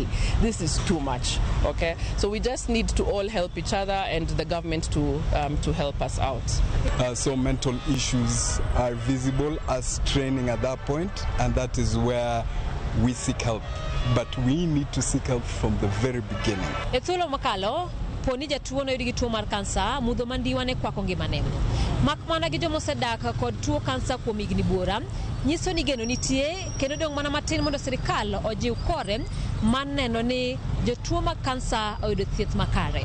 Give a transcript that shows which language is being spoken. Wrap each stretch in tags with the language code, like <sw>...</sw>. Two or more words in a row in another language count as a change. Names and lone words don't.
<en>This is too much, okay? So we just need to all help each other and the government to help us out. So mental issues are visible as training at that point, and that is where we seek help, but we need to seek help from the very beginning.</en> <luo>Ethuolo makalo poni jatuo no yudi tuo mar kansa mudho mandiwane kwako ngimane. Mak mana gi jomosedak kod tuo kansa kuom higni buora nyiso ni geno nitie kendo dong mana matin mondo sirikal ojiw kore maneno ni jotuo mag kansa oyudo thieth makare.</luo>